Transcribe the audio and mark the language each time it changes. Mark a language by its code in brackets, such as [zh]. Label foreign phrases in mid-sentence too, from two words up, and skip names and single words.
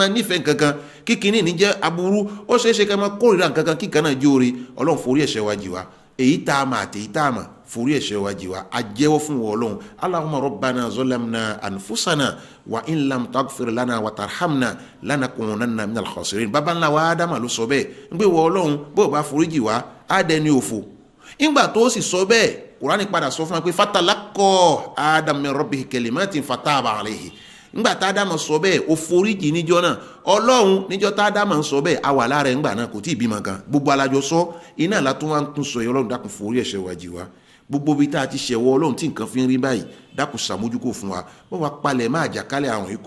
[yo] máa nífẹ̀ẹ́ nǹkankan kíkiní ní jẹ́ aburú ó ṣeé ṣe kẹ́ máa kórìíra nǹkankan kíkan náà jóore ọlọ́run forí ẹ̀ṣẹ̀ wa jì wá èyí tá a mà àti èyí tá a mà forí ẹ̀ṣẹ̀ wa jì wá a jẹ́wọ́ fún wọn ọlọ́run [ar] اللهم ربنا ظلمنا أنفسنا وإن لم تغفر لنا وترحمنا لنكونن من الخاسرين [yo] baba ńlá wa ádámà ló sọ bẹ́ẹ̀ ń gbé wọ ọlọ́run bó o bá forí jì wá á dẹni òfò ìgbà tó sì sọ bẹ́ẹ̀ kùránì padà sọ fún wa pé [ar] فتلقى آدم من ربه كلمات فتاب عليه [yo] ńgbà tá ádámù sọ bẹ́ẹ̀ ó foríjì níjọ́ náà ọlọ́run níjọ́ tá ádámù sọ bẹ́ẹ̀ a wà lára ńgbà náà kò tí ì bímọ kan gbogbo alájọ sọ iná látún wá ń tún sọ ọlọ́run dákun forí ẹ̀ṣẹ̀ wa jì wá gbogbo bí tá a ti ṣẹ̀wọ́ ọlọ́run tí nǹkan fi ń rí báyìí dákun ṣàmójúkò fún wa wọ́n wá palẹ̀ máa jàkálẹ̀ àwọn ikú